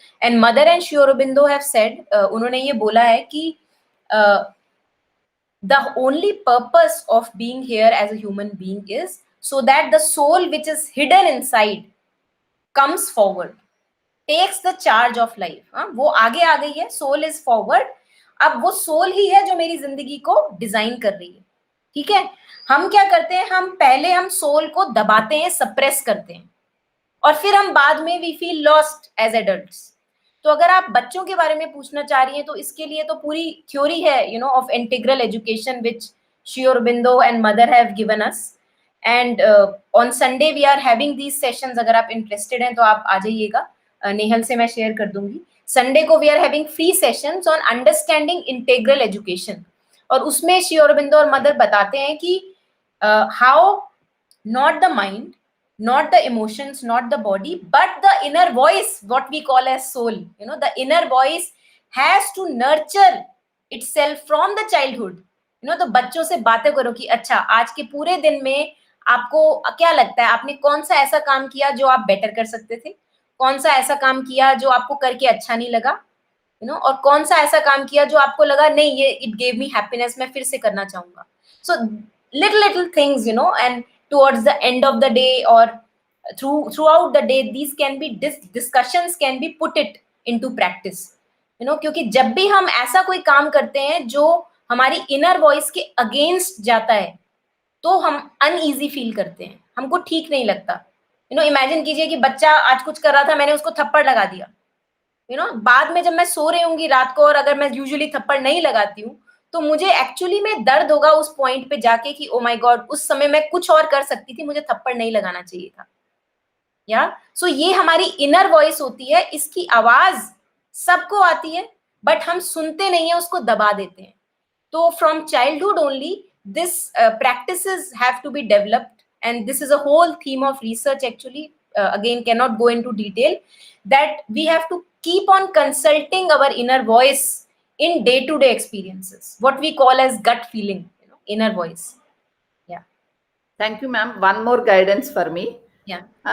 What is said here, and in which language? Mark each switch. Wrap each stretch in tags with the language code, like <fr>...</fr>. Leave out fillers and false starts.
<en>And Mother and Sri Aurobindo have said,</en> <hi>उन्होंने ये बोला है कि</hi> <en>the only purpose of being here as a human being is so that the soul which is hidden inside comes forward, takes the charge of life.</en> <hi>वो आगे आ गई है,</hi> <en>soul is forward.</en> <hi>अब वो soul ही है जो मेरी जिंदगी को डिजाइन कर रही है. ठीक है, हम क्या करते हैं, हम पहले soul को दबाते हैं, suppress करते हैं, और फिर हम बाद में</hi> <en>we feel lost as adults.</en> <hi>तो अगर आप बच्चों के बारे में पूछना चाह रही हैं तो इसके लिए तो पूरी थ्योरी है</hi> <en>of integral education which Sri Aurobindo and Mother have given us. And on Sunday we are having these sessions.</en> <hi>अगर आप interested हैं तो आप आ जाइएगा, नेहल से मैं शेयर कर दूंगी. संडे को</hi> <en>we are having free sessions on understanding integral education,</en> <hi>और उसमें श्री अरबिंदो और मदर बताते हैं कि</hi> <en>How not the mind, not the emotions, not the body, but the inner voice, what we call as soul. The inner voice has to nurture itself from the childhood.</en> <hi>तो बच्चों से बातें करो कि अच्छा आज के पूरे दिन में आपको क्या लगता है, आपने कौन सा ऐसा काम किया जो आप बेटर कर सकते थे, कौन सा ऐसा काम किया जो आपको करके अच्छा नहीं लगा, और कौन सा ऐसा काम किया जो आपको लगा नहीं ये</hi> <en>it gave me happiness,</en> <hi>मैं फिर से करना चाहूंगा.</hi> <en>So little things, and towards the end of the day or throughout the day, these can be discussions can be put it into practice.</en> <hi>क्योंकि जब भी हम ऐसा कोई काम करते हैं जो हमारी इनर वॉइस के अगेंस्ट जाता है तो हम अनईजी फील करते हैं, हमको ठीक नहीं लगता. इमेजिन कीजिए कि बच्चा आज कुछ कर रहा था, मैंने उसको थप्पड़ लगा दिया. बाद में जब मैं सो रही होंगी रात को और अगर मैं यूजुअली थप्पड़ नहीं लगाती हूँ तो मुझे एक्चुअली में दर्द होगा उस पॉइंट पे जाके कि</hi> <en>oh my God,</en> <hi>उस समय मैं कुछ और कर सकती थी, मुझे थप्पड़ नहीं लगाना चाहिए था. सो ये हमारी इनर वॉइस होती है, इसकी आवाज सबको आती है बट हम सुनते नहीं है, उसको दबा देते हैं. तो</hi> <en>From childhood only this practices have to be developed, and this is a whole theme of research actually. Again, cannot go into detail, that we have to keep on consulting our inner voice in day-to-day experiences, what we call as gut feeling, inner voice. Yeah. Thank you, ma'am. One more guidance for me. Yeah.</en>